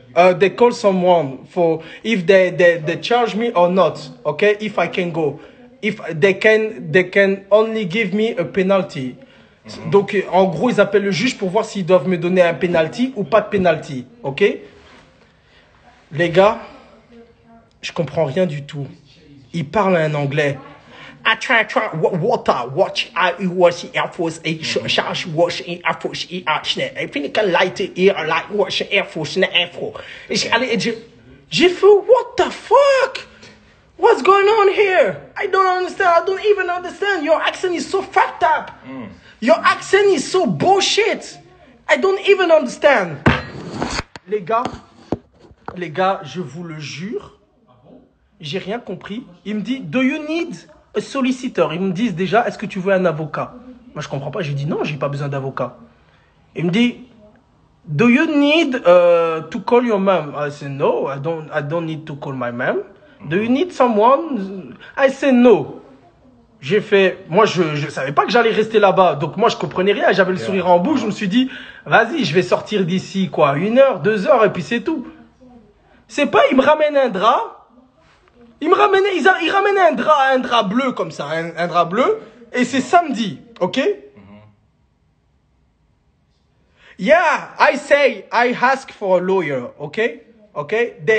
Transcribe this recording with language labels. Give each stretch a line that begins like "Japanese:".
English: They call someone for if they charge me or not. Okay, if I can go, if they can only give me a penalty.
French: Donc en gros ils appellent le juge pour voir s'ils doivent me donner un penalty ou pas de penalty. Ok. Les gars, je comprends rien du tout. Ils parlent un anglais. I try watch I was Air Force charge watch Air Force I think I like it like watch Air Force Air Force. J'ai fait
English: what the fuck? What's going on here? I don't understand. I don't even understand. Your accent is so fucked up. Your accent is so bullshit. I don't even understand.
French: Les gars, je vous le jure, j'ai rien compris. Il me dit,
English: do you need a solicitor?
French: Ils me disent déjà, est-ce que tu veux un avocat? Moi, je comprends pas. J'ai dit non, j'ai pas besoin d'avocat. Il me dit,
English: do you need to call your mom? I said no, I don't need to call my mom. Do you need someone? I said no.
French: J'ai fait, moi, je savais pas que j'allais rester là-bas. Donc, moi, je comprenais rien. J'avais le sourire en bouche. Je me suis dit, vas-y, je vais sortir d'ici, quoi, 1 heure, 2 heures, et puis c'est tout. C'est pas, il me ramène un drap. Il ramène un drap bleu comme ça, un drap bleu. Et c'est samedi, ok?
English: Yeah, I say, I ask for a lawyer, okay? Okay?